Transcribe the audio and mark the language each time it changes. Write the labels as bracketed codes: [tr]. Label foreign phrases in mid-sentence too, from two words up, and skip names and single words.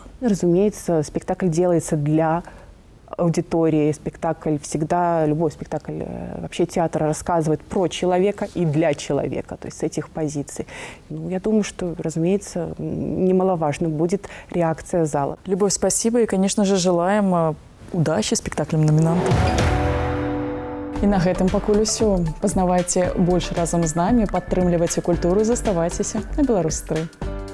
[ru] Разумеется, спектакль делается для аудитории. Спектакль всегда, любой спектакль, вообще театр рассказывает про человека и для человека, то есть с этих позиций. Ну, я думаю, что, разумеется, немаловажно будет реакция зала. Любовь, спасибо и, конечно же, желаем удачи спектаклям номинантам. [be] І на гэтым пакуль усё. Пазнавайце больш разам з намі, падтрымлівайце культуру і заставайцеся на Беларусь 3.